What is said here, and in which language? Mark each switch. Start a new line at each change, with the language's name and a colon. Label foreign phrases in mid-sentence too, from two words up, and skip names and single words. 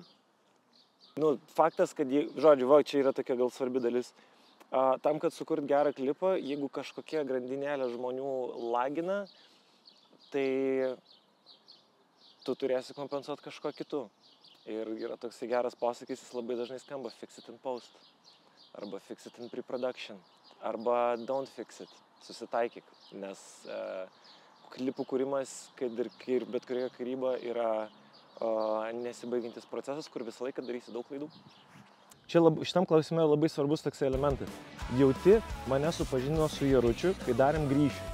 Lithuanian: Nu, faktas, kad, žodžiu, čia yra tokia gal svarbi dalis. Tam, kad sukurt gerą klipą, jeigu kažkokia grandinėlė žmonių lagina, tai tu turėsi kompensuoti kažko kitu. Ir yra toksai geras posakis, jis labai dažnai skamba
English: fix it in post,
Lithuanian: arba
English: fix it in pre-production,
Lithuanian: arba
English: don't fix it,
Lithuanian: susitaikyk, nes klipų kūrimas, kad ir bet kurioje kūryba yra nesibaigiantis procesas, kur visą laiką darysi daug klaidų. Šitam klausime labai svarbus toks elementas. Jauti mane supažindino su Jaručiu, kai darėm Grįšiu.